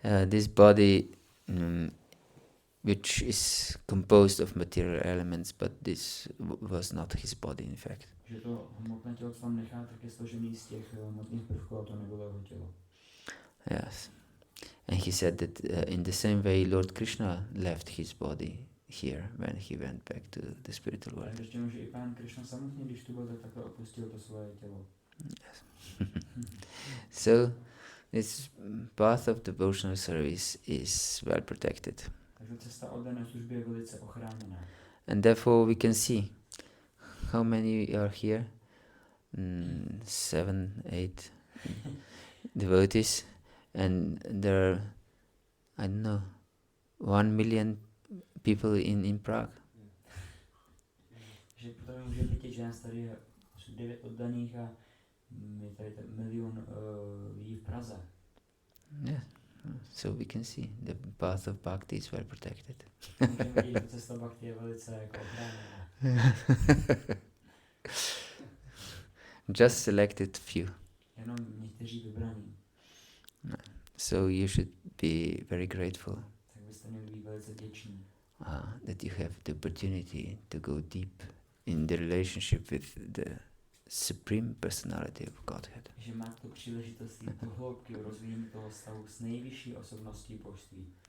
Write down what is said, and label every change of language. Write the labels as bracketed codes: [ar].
[en] This body, which is composed of material elements, but this was not his body, in fact. [cs] Že to hmotné tělo, co tam nechá, tak je složený z těch hmotných prvků, a to nebylo jeho tělo. [en] Yes. And he said that in the same way Lord Krishna left his body here when he went back to the spiritual world. [cs] Takže že i pán Krishna samotně, když tu byl, tak takhle opustil to svoje tělo. [en] Yes. So this path of devotional service is well protected. [cs] Takže cesta oddané služby je velice ochráněná. [en] And therefore we can see how many are here. 7, 8 devotees, and there are, I don't know, 1 million people in Prague. [cs] Že potom můžeme vidět, že nás tady je 9 oddaných a je tady 1 milion lidí v Praze. [en] Yeah. So we can see the path of bhakti is well protected. [cs] Můžeme vidět, že cesta bhakti je velice jako ochráněná. [en] Just selected few. [cs] Jenom někteří vybraní. [en] So you should be very grateful [cs] Tak byste měli být velice vděční. [en] that you have the opportunity to go deep in the relationship with the Supreme Personality of Godhead. [cs] Že máte tu příležitost jít do hloubky v rozvíjení toho stavu s nejvyšší osobností božství.